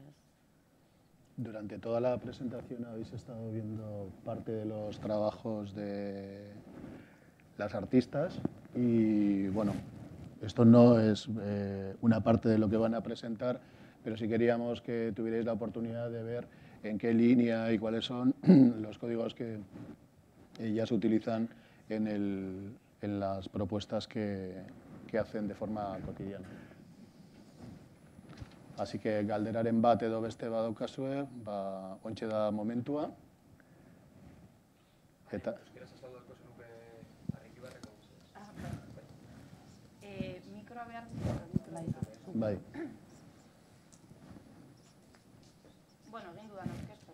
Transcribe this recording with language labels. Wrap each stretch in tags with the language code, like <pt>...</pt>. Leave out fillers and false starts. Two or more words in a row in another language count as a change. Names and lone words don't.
<es>Durante toda la presentación habéis estado viendo parte de los trabajos de las artistas y, bueno, esto no es una parte de lo que van a presentar, pero sí queríamos que tuvierais la oportunidad de ver en qué línea y cuáles son los códigos que ellas utilizan en las propuestas que hacen de forma cotidiana. Así que</es> <eu>galderaren bat edo beste badaukazue, ontxe da momentua. Eta... Mikroa behar Bai. Bueno, egin dudan aurkeztu.</eu>